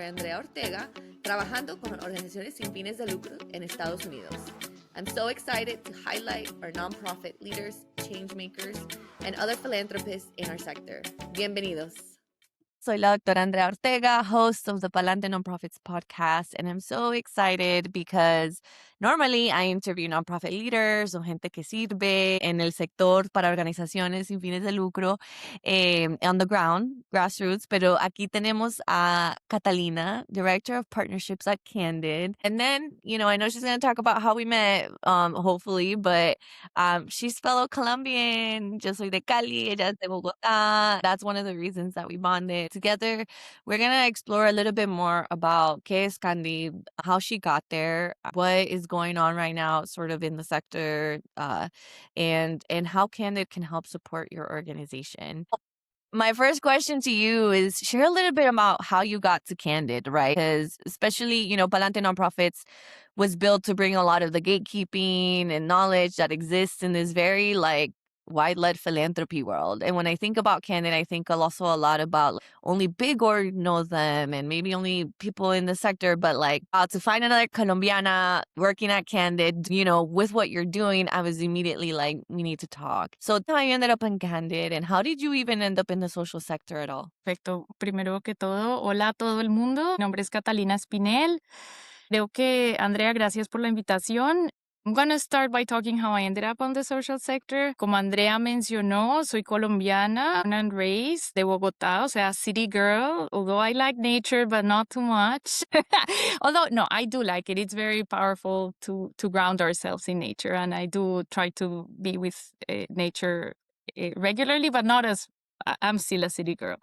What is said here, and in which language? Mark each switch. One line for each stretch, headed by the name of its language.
Spanish: Andrea Ortega, trabajando con organizaciones sin fines de lucro en Estados Unidos.
English: I'm so excited to highlight our nonprofit leaders, change makers, and other philanthropists in our sector.
Spanish: Bienvenidos. Soy la doctora Andrea Ortega,
English: host of the Palante Nonprofits podcast, and I'm so excited because normally I interview nonprofit leaders
Spanish: o gente que sirve en el sector para organizaciones sin fines de lucro
English: on the ground, grassroots,
Spanish: pero aquí tenemos a
English: Catalina, Director of Partnerships at Candid. And then, I know she's going to talk about how we met, hopefully, but she's fellow Colombian.
Spanish: Yo soy de Cali, ella es de Bogotá.
English: That's one of the reasons that we bonded. Together, we're going to explore a little bit more about
Spanish: qué es
English: Candid, how she got there, what is going on right now sort of in the sector, and how Candid can help support your organization. My first question to you is share a little bit about how you got to Candid, right? Because especially, Palante Nonprofits was built to bring a lot of the gatekeeping and knowledge that exists in this very wide-led philanthropy world. And when I think about Candid, I think also a lot about only big org know them and maybe only people in the sector, but to find another Colombiana working at Candid, with what you're doing, I was immediately like, we need to talk. So how you ended up in Candid and how did you even end up in the social sector at all?
Spanish: Perfecto. Primero que todo, hola a todo el mundo. Mi nombre es Catalina Spinel. Creo que, Andrea, gracias por la invitación.
English: I'm going to start by talking how I ended up on the social sector.
Spanish: Como Andrea mencionó, soy colombiana,
English: born and raised
Spanish: de Bogotá, o sea,
English: city girl, although I like nature, but not too much. Although, no, I do like it. It's very powerful to ground ourselves in nature, and I do try to be with nature regularly, but not as I'm still a city girl.